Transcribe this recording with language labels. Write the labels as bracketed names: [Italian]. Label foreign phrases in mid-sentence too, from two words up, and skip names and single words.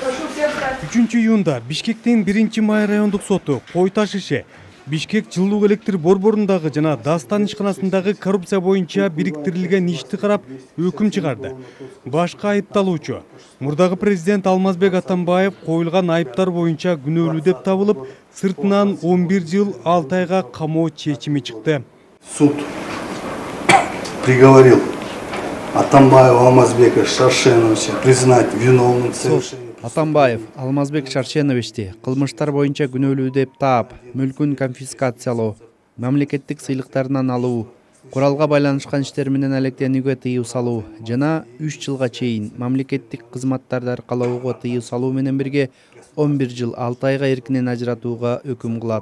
[Kyrgyz] 3 июнда Бишкектин 1-Май райондук соту Кой-Таш иши Бишкек жылуу электр борборундагы жана Дастан ишканасындагы коррупция боюнча бириктирилген ишти карап өкүм чыгарды. Башка айыпталуучу мурдагы президент Алмазбек Атамбаев коюлган айыптар боюнча күнөөлүү деп табылып, сыртынан 11 жыл 6 айга камоо чечими чыкты. [Russian] Суд приговорил Атамбаева Алмазбека Шаршеновича признать виновным в совершении. [Kyrgyz] Атамбаев Алмазбек Шаршеновичти кылмыштар боюнча күнөөлүү деп таап, мүлкүн конфискациялоо, мамлекеттик сыйлыктарынан алуу, куралга байланышкан иштер менен алектенүүгө тыюу салуу жана 3 жылга чейин мамлекеттик кызматтарды аркалоого тыюу салуу менен бирге 11 жыл 6 айга эркинен ажыратууга өкүм кылат.